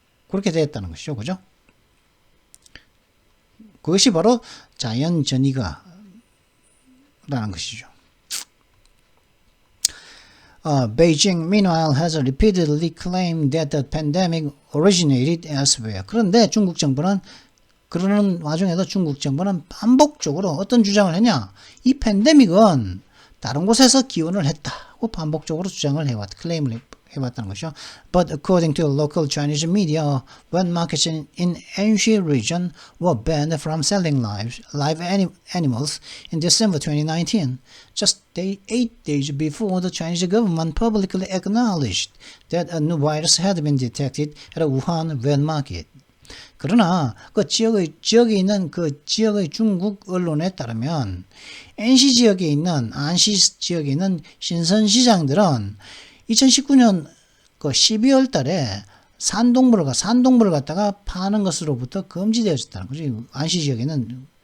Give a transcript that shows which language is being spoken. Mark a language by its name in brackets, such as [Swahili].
[Korean] 그렇게 되었다는 것이죠. 그죠? 그것이 바로 자연전이가라는 것이죠. [English] Beijing, meanwhile, has repeatedly claimed that the pandemic originated elsewhere. [Korean] 그런데 중국 정부는 그러는 와중에도 중국 정부는 반복적으로 어떤 주장을 했냐? 이 팬데믹은 다른 곳에서 기원을 했다고 반복적으로 주장을 클레임을 해왔다는 것이죠. [English] But according to local Chinese media, wet markets in Anhui region were banned from selling live animals in December 2019, just 8 days before the Chinese government publicly acknowledged that a new virus had been detected at a Wuhan wet market. [Korean] 그러나 그 지역에 있는 그 지역의 중국 언론에 따르면 안시 지역에 있는 신선시장들은 2019년 그 12월 달에 산동물을 갖다가 파는 것으로부터 금지되어졌다는 거죠. 안시 지역에는.